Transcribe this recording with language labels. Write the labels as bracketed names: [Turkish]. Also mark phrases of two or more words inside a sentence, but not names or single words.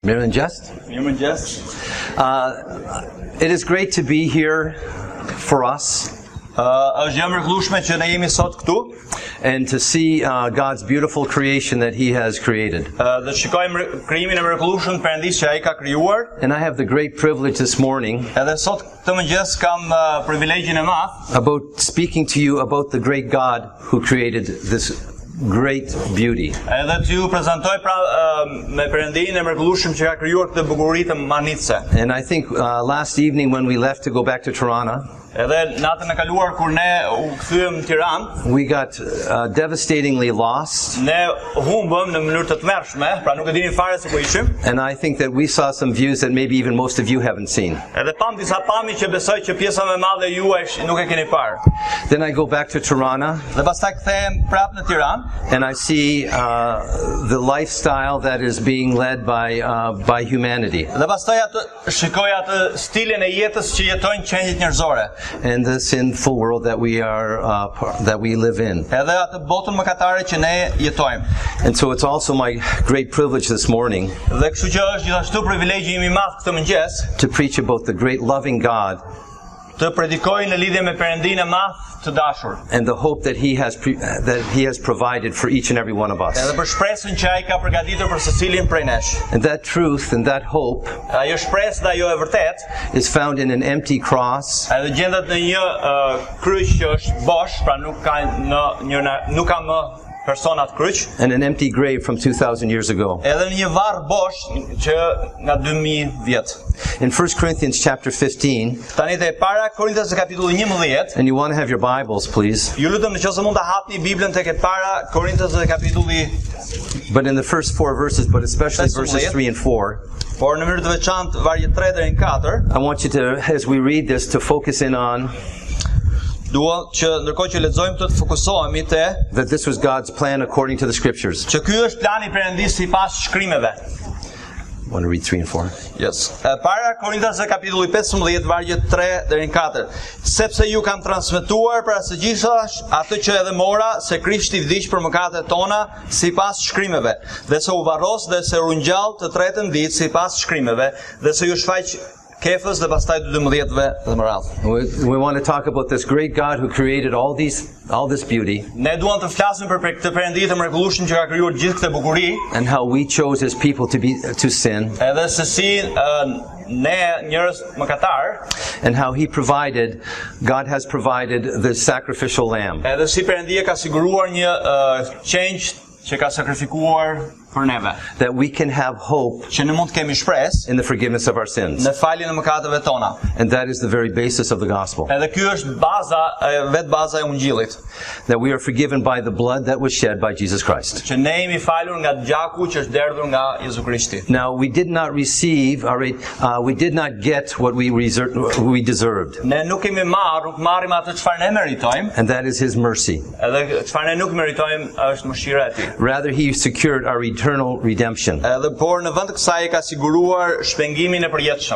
[English] It is great to be here for us. [Albanian] Është gjë mrekullueshme që ne jemi sot këtu [English] and to see God's beautiful creation that He has created. [Albanian] Dhe shikojmë krijimin e mrekullueshëm Perëndis që Ai ka krijuar. [English] And I have the great privilege this morning [Albanian] Edhe sot këtë mëngjes kam privilegjin e madh [English] about speaking to you about the great God who created this great beauty. [Albanian] Edhe t'ju prezantoj me Perëndin e mrekullueshëm që ka krijuar këtë bukuri të manitse. [English] And I think last evening when we left to go back to Tirana, [Albanian] edhe natën e kaluar kur ne u kthyem në Tiranë, [English] we got devastatingly lost. [Albanian] Ne humbëm në mënyrë të tmerrshme, pra nuk e dinim fare se ku ishim. [English] And I think that we saw some views that maybe even most of you haven't seen. [Albanian] Edhe pam disa pamje që besoj që pjesa më e madhe juaj nuk e keni parë. [English] Then I go back to Tirana. [Albanian] Dhe pastaj kthehem prapë në Tiranë. [English] And I see the lifestyle that is being led by humanity. [Albanian] Dhe pastaj shikoj atë stilin e jetës që jetojnë qenjit njerëzore. [English] And the sinful world that we live in. [Albanian] Edhe atë botën mëkatare që ne jetojmë. [English] And so it's also my great privilege this morning [Albanian] Dhe kështu që është gjithashtu privilegji im I madh këtë mëngjes [English] to preach about the great loving God [Albanian] të predikoj në lidhje me Perëndinë e madh të dashur. [English] And the hope that He has provided for each and every one of us. [Albanian] Edhe për shpresën që Ai ka përgatitur për secilin prej nesh. [English] And that truth and that hope [Albanian] ajo shpresë dhe ajo e vërtet [English] is found in an empty cross. [Albanian] Edhe gjendet në një kryq që është bosh, pra nuk ka më personat kryq. [English] And an empty grave from 2000 years ago. [Albanian] Edhe në një varr bosh që nga 2000 vjet. [English] In 1 Corinthians chapter 15. [Albanian] Tani te para Korintasë kapitulli 11. [English] And you want to have your Bibles, please. [Albanian] Ju lutem nëse mund ta hapni Biblën tek e para Korintasë kapitulli. [English] But in the first 4 verses, but especially verses 3 and 4. [Albanian] Por në mënyrë të veçantë vargjet 3 deri në 4. [English] I want you to, as we read this, to focus in on [Albanian] dua që ndërkohë që lexojmë të fokusohemi te [English] that this was God's plan according to the scriptures. [Albanian] Që ky është plani I Perëndis sipas shkrimeve. [English] I want to read 3 and 4. Yes. [Albanian] Para Korintasë kapitulli 15 vargjet 3 deri në 4. Sepse ju kam transmetuar para së gjithash atë që edhe mora, se Krishti vdiq për mëkatet tona sipas shkrimeve, dhe se u varros dhe se u ngjall të tretën ditë sipas shkrimeve, dhe se ju shfaq Kefës dhe pastaj 12-ve dhe më radh. [English] We want to talk about this great God who created all this beauty. [Albanian] Ne duam të flasim për këtë Perëndi të mrekullueshëm që ka krijuar gjithë këtë bukuri. [English] And how we chose as people to sin. [Albanian] Edhe se si ne njerëz mëkatar. [English] And how God has provided the sacrificial lamb. [Albanian] Edhe si Perëndia ka siguruar një qenj që ka sakrifikuar për neve. [English] That we can have hope [Albanian] që ne mund të kemi shpresë [English] in the forgiveness of our sins. [Albanian] Në faljen e mëkateve tona. [English] And that is the very basis of the gospel. [Albanian] Edhe ky është vetë baza e ungjillit. [English] That we are forgiven by the blood that was shed by Jesus Christ. [Albanian] Që ne jemi falur nga gjaku që është derdhur nga Jezu Krishti. [English] Now we did not get what we deserved. [Albanian] Ne nuk kemi marrim atë çfarë ne meritojmë. [English] And that is His mercy. [Albanian] Edhe çfarë ne nuk meritojmë është mëshira e Tij. [English] Rather He secured our eternal redemption. [Albanian] Edhe por në vend të kësaj ka siguruar shpengimin e përjetshëm.